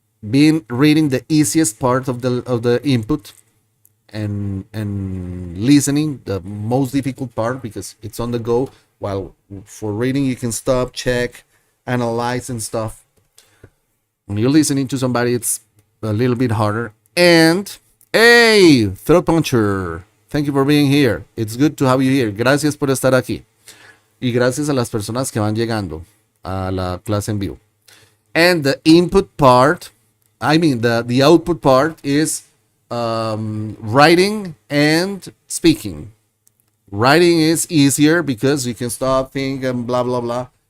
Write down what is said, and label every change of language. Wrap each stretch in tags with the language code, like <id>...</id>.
<en>Being reading, the easiest part of the input, and listening, the most difficult part, because it's on the go. While for reading you can stop, check, analyze and stuff. When you're listening to somebody, it's a little bit harder. And hey, throat puncher, thank you for being here. It's good to have you here.</en> <es>Gracias por estar aquí. Y gracias a las personas que van llegando a la clase en vivo.</es> <en>And the input part, the output part is writing and speaking. Writing is easier because you can stop, think, and blah, blah, blah.</en>